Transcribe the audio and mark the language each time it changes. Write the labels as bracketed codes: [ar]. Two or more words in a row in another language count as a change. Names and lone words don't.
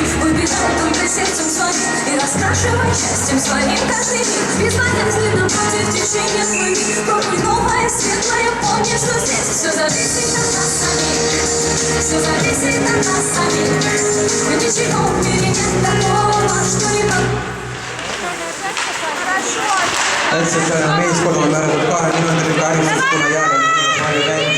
[ru] Выбирай только сердцем своим и раскрашивай счастьем своим каждый миг. Безбоязненно против течения плыви. Пробуй новое, светлое, помни, что здесь все зависит от нас самих. Все зависит от нас самих. Ничего в мире нет такого, что не под... [et] Eestlasele meeskonnale määratud 2-minutiline karistus, kuna jääb liiga palju mänge.